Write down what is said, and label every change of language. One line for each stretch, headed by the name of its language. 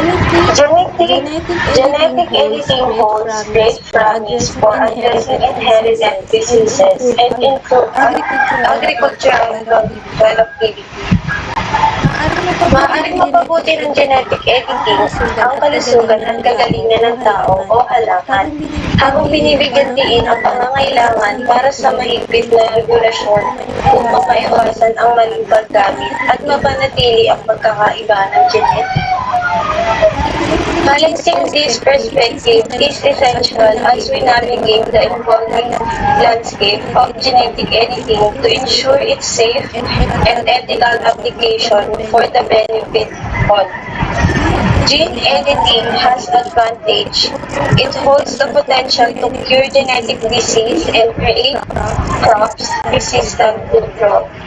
English: Genetic editing holds great promise for addressing inherited diseases and improve agricultural productivity.
Filipino: Maaaring mapabuti ng genetic editing ang kalusugan at kagalingan ng tao o halaman habang binibigyan diin ang pangangailangan para sa mahigpit na regulasyon upang maiwasan ang maling paggamit at mapanatili ang pagkakaiba ng genetic.
English: Balancing this perspective is essential as we navigate the evolving landscape of genetic editing to ensure its safe and ethical application for the benefit of all. Gene editing has advantage. It holds the potential to cure genetic disease and create crops resistant to drought.